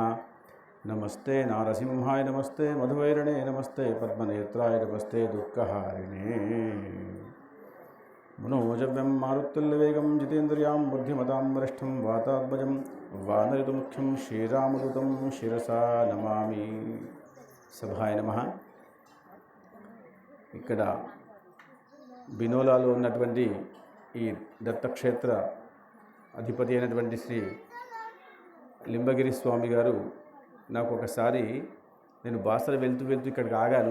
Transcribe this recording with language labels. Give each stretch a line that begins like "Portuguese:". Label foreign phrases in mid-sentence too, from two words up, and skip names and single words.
Sanskrit: नमस्ते नारसिंहाय नमस्ते मधुवैरणे नमस्ते पद्मनेत्राय नमस्ते दुःखहारिणे। मनोजव्यं मारुत्तुल्यवेगं जितेन्द्रियां बुद्धिमतां वरिष्ठं वातात्मजं वानरयुतमुख्यं श्रीरामदूतं शिरसा नमामि। సభాయ నమః।
Telugu: ఇక్కడ బినోలాలో ఉన్నటువంటి ఈ దత్తక్షేత్ర అధిపతి అయినటువంటి శ్రీ లింబగిరి స్వామి గారు నాకు ఒకసారి నేను బాసర వెళ్తూ ఇక్కడికి ఆగాను.